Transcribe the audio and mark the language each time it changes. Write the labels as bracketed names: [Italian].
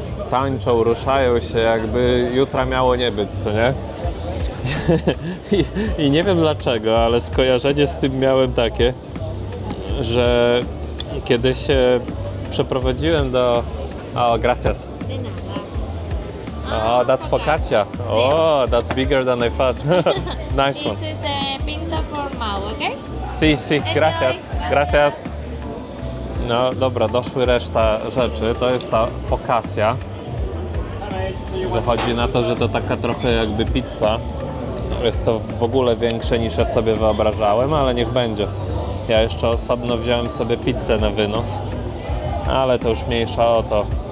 [Polish] Tańczą, ruszają się, jakby jutra miało nie być, co nie? I nie wiem dlaczego, ale skojarzenie z tym miałem takie, że kiedy się przeprowadziłem do... [Spanish] O, gracias. De nada. [English] Oh, that's focaccia. Oh, that's bigger than I thought. Nice This one. is the pinta formal, okay? [Spanish] Si, si, gracias. Gracias. [Polish] No dobra, doszły reszta rzeczy. To jest ta focaccia. Wychodzi na to, że to taka trochę jakby pizza. Jest to w ogóle większe niż ja sobie wyobrażałem, ale niech będzie. Ja jeszcze osobno wziąłem sobie pizzę na wynos, ale to już mniejsza o to.